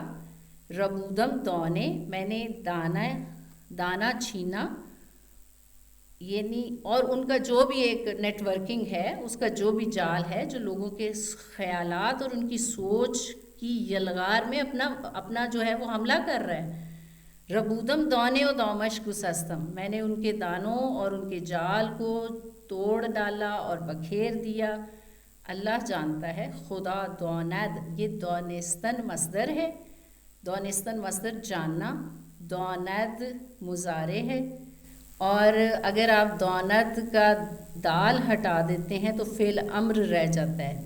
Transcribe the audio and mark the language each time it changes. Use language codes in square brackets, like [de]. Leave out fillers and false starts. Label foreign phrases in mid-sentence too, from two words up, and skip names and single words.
[fa] ربودم دونے، [ur] میں نے دانا چھینا، یعنی اور ان کا جو بھی ایک نیٹ ورکنگ ہے، اس کا جو بھی جال ہے جو لوگوں کے خیالات اور ان کی سوچ کی یلغار میں اپنا جو ہے وہ حملہ کر رہا ہے. [fa] ربودم دونے و دومش گسستم، [ur] میں نے ان کے دانوں اور ان کے جال کو توڑ ڈالا اور بکھیر دیا. اللہ جانتا ہے. [fa] خدا دوند، [ur] یہ دونستن مصدر ہے، دونستن مصدر جاننا، دوند مضارع ہے. اور اگر آپ دونت کا دال ہٹا دیتے ہیں تو فعل امر رہ جاتا ہے.